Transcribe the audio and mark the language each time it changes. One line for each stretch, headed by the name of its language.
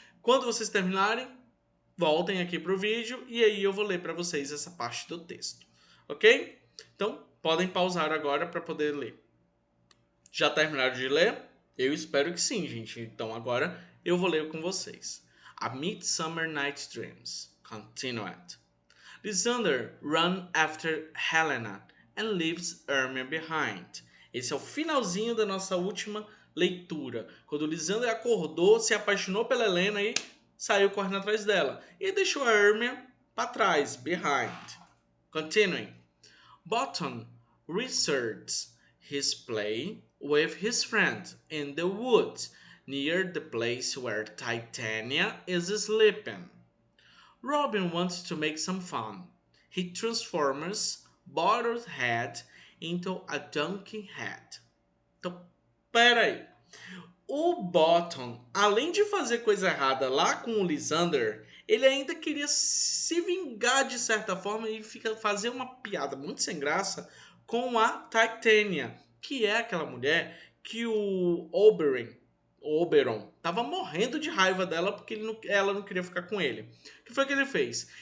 Portuguese: Quando vocês terminarem, voltem aqui para o vídeo e aí eu vou ler para vocês essa parte do texto, ok? Então, podem pausar agora para poder ler. Já terminaram de ler? Eu espero que sim, gente. Então agora eu vou ler com vocês.
English: A Midsummer Night's Dreams, Continued. Lysander runs after Helena and leaves Hermia behind.
Portuguese: Esse é o finalzinho da nossa última leitura. Quando Lysander acordou, se apaixonou pela Helena e saiu correndo atrás dela. E deixou a Hermia para trás, behind.
English: Continuing. Bottom researches his play with his friend in the woods near the place where Titania is sleeping. Robin wants to make some fun. He transforms Bottom's head into a donkey head.
Portuguese: Então, peraí. O Bottom, além de fazer coisa errada lá com o Lysander, ele ainda queria se vingar de certa forma e fazer uma piada muito sem graça com a Titania, que é aquela mulher que o Oberon tava morrendo de raiva dela porque ela não queria ficar com ele. O que foi que ele fez?